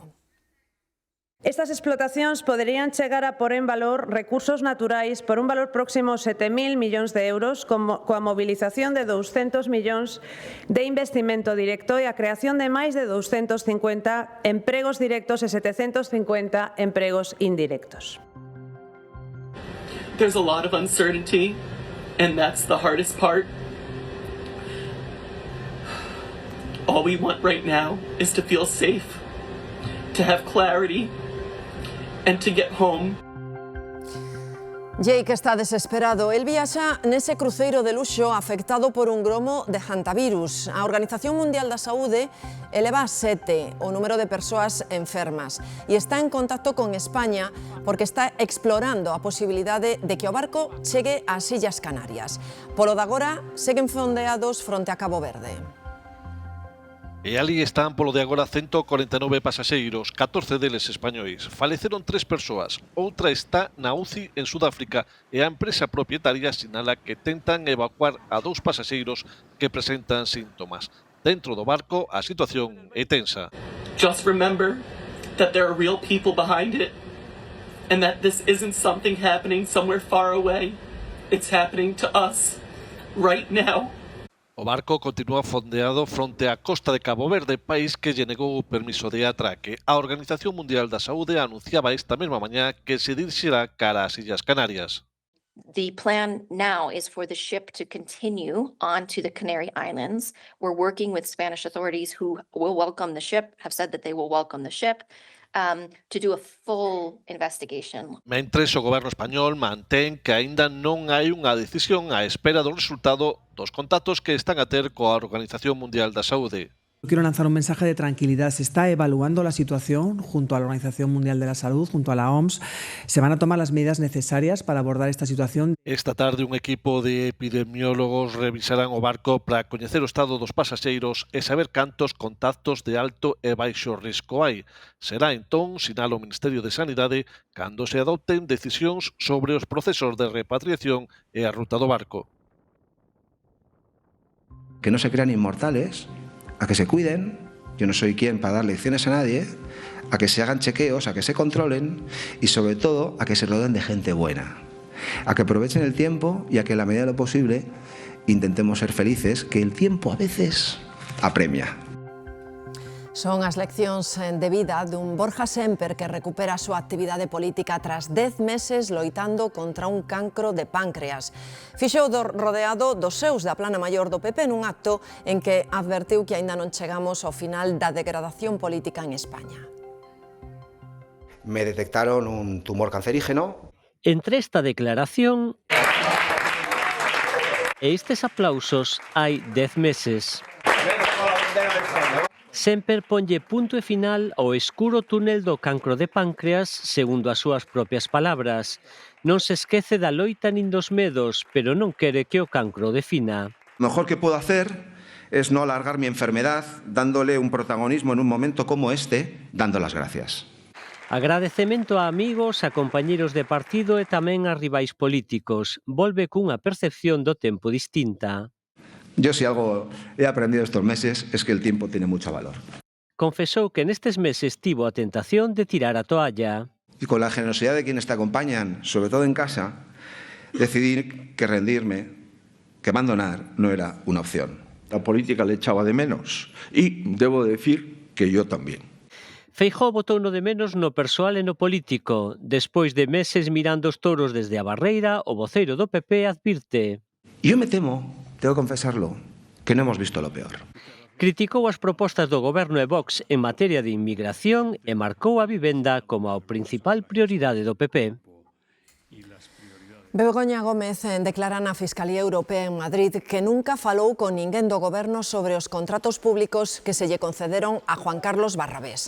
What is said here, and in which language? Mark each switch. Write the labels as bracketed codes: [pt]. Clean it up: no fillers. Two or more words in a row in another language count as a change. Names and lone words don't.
[gl] Estas explotacións poderían chegar a pôr en valor recursos naturais por un valor próximo a 7.000 millóns de euros, coa mobilización de 200 millóns de investimento directo e a creación de máis de 250 empregos directos e 750 empregos indirectos. [en] There's a lot of uncertainty, and that's the hardest part. All we want right now is to feel safe, to have clarity, and to get home. [gl] Jake está desesperado. El viaxa nese cruceiro de luxo afectado por un gromo de hantavirus. A Organización Mundial da Saúde eleva a 7 o número de persoas enfermas e está en contacto con España porque está explorando a posibilidade de que o barco chegue ás Illas Canarias. Polo de agora, seguen fondeados fronte a Cabo Verde. E ali están polo de agora 149 pasaxeiros, 14 deles españois. Faleceron 3 persoas, outra está na UCI en Sudáfrica e a empresa propietaria sinala que tentan evacuar a 2 pasaxeiros que presentan síntomas. Dentro do barco a situación é tensa. [en] Just remember that there are real people behind it and that this isn't something happening somewhere far away. It's happening to us right now. [gl] O barco continúa fondeado fronte á costa de Cabo Verde, país que lle negou o permiso de atraque. A Organización Mundial da Saúde anunciaba esta mesma mañá que se dirixirá cara ás Illas Canarias. [en] The plan now is for the ship to continue on to the Canary Islands. We're working with Spanish authorities who will welcome the ship, have said that they will welcome the ship, to do a full investigation. [gl] Mentres, o goberno español mantén que aínda non hai unha decisión á espera do resultado dos contactos que están a ter coa Organización Mundial da Saúde. [es] Quiero lanzar un mensaje de tranquilidad. Se está evaluando la situación junto a la Organización Mundial de la Salud, junto a la OMS. Se van a tomar las medidas necesarias para abordar esta situación. [gl] Esta tarde un equipo de epidemiólogos revisarán o barco para coñecer o estado dos pasaxeiros e saber cantos contactos de alto e baixo risco hai. Será entón, sinala o Ministerio de Sanidade, cando se adopten decisións sobre os procesos de repatriación e a ruta do barco. [es] Que no se crean inmortales, a que se cuiden, yo no soy quien para dar lecciones a nadie, a que se hagan chequeos, a que se controlen y sobre todo a que se rodeen de gente buena, a que aprovechen el tiempo y a que en la medida de lo posible intentemos ser felices, que el tiempo a veces apremia. [gl] Son as leccións de vida dun Borja Semper que recupera a súa actividade política tras 10 meses loitando contra un cancro de páncreas. Fixou rodeado dos seus da plana maior do PP nun acto en que advertiu que aínda non chegamos ao final da degradación política en España. [es] Me detectaron un tumor cancerígeno. [gl] Entre esta declaración e estes aplausos hai 10 meses. Semper ponlle punto e final ao escuro túnel do cancro de páncreas, segundo as súas propias palabras. Non se esquece da loita nin dos medos, pero non quere que o cancro defina. [es] Lo mejor que puedo hacer es no alargar mi enfermedad, dándole un protagonismo en un momento como este, dando las gracias. [gl] Agradecemento a amigos, a compañeros de partido e tamén a rivais políticos. Volve cunha percepción do tempo distinta. [es] Yo si algo he aprendido estos meses es que el tiempo tiene mucho valor. [gl] Confesou que nestes meses tivo a tentación de tirar a toalla. [es] Y con la generosidad de quienes te acompañan, sobre todo en casa, decidí que rendirme, que abandonar no era una opción. La política le echaba de menos y debo decir que yo también. [gl] Feijóo botouno de menos no persoal e no político. Despois de meses mirando os touros desde a barreira, o voceiro do PP advirte. [es] Yo me temo, tengo que confesarlo, que no hemos visto lo peor. [gl] Criticou as propostas do Goberno e Vox en materia de inmigración e marcou a vivenda como a principal prioridade do PP. Begoña Gómez declara na Fiscalía Europea en Madrid que nunca falou con ninguén do Goberno sobre os contratos públicos que se lle concederon a Juan Carlos Barrabés.